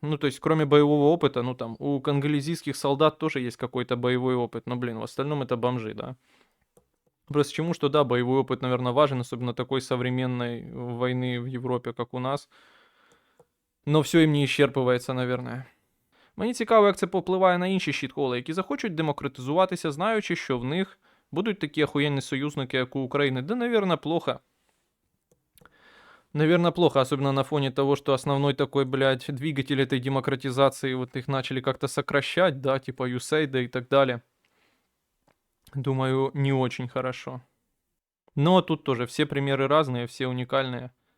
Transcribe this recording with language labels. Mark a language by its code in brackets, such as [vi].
[ru] Ну, то есть, кроме боевого опыта, ну там, у конголезийских солдат тоже есть какой-то боевой опыт, но, блин, в остальном это бомжи, да. Просто чему, что да, боевой опыт, наверное, важен, особенно такой современной войны в Европе, как у нас. Но все їм не исчерпывается, наверное. [uk] Мені цікаво, як це попливає на інші щітхоли, які захочуть демократизуватися, знаючи, що в них будуть такі охуєнні союзники, як у України. [ru] Да, наверное, плохо. Наверное, плохо, особенно на фоне того, что основной такой, блядь, двигатель этой демократизации, вот их начали как-то сокращать, да, типа USAID и так далее. Думаю, не очень хорошо. Но тут тоже все примеры разные, все уникальные.